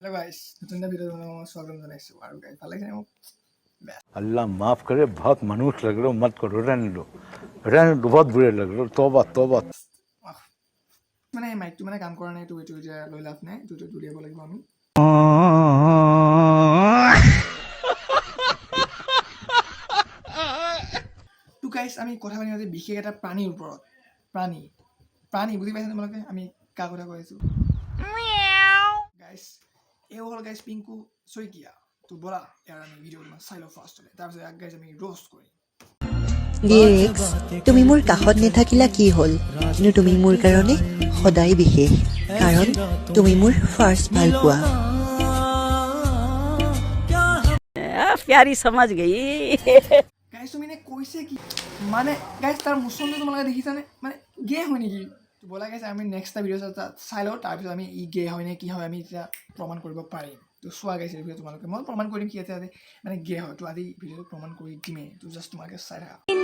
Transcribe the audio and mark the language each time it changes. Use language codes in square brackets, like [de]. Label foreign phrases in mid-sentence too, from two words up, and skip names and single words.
[en] Hello guys [as] नতুन এটা ভিডিও বনাব স্বাগতম জানাইছো আৰু গাইস ভালে লাগে মোক [hi] अल्लाह माफ करे बहुत मनुष्य लग रहे हो मत करो रहने दो बहुत बुरे लग रहे हो तौबा तौबा [as] মানে মাইকটো মানে কাম কৰা নাই তো এটো যে লৈ লাভ নাই তো উলিয়াব লাগিব আমি তো গাইস আমি কথা পাতি আছে বিশেষ এটা প্ৰাণীৰ ওপৰত প্ৰাণী বুজি পাইছেনে তোমালোকে আমি কা কথা কৈ আছো গাইস এই হল গাইস পিংকু শইকীয়া তো বলা ইয়াৰ আমি ভিডিঅ' চাই লওঁ ফাৰ্ষ্টতে তাৰপিছত গাইস আমি রোস্ট কৰিম লিৰিক্স তুমি মোৰ কাষত নেথাকিলা কি হ'ল কিন্তু তুমি মোৰ কাৰণে সদায় বিশেষ কাৰণ তুমি মোৰ ফাৰ্ষ্ট ভাল পোৱা [hi] प्यारी समझ गई [as] গাইস তুমি নে কৈছে কি মানে গাইস তাৰ মুছনটো তোমালোকে দেখিছানে মানে গে হয় নেকি তো বলা গাইস আমি [en] next video' [as] চাই লওঁ তাৰপিছত আমি ই গে হয় নে কি হয় আমি এতিয়া প্ৰমাণ কৰিব পাৰিম তো চোৱা গাইস এই ভিডিঅ' তোমালোকে মই প্ৰমাণ কৰিম কি আছে মানে গে হয় তো আজি ভিডিঅ'টো প্ৰমাণ কৰি দিমেই তো জাষ্ট তোমালোকে চাই থাকা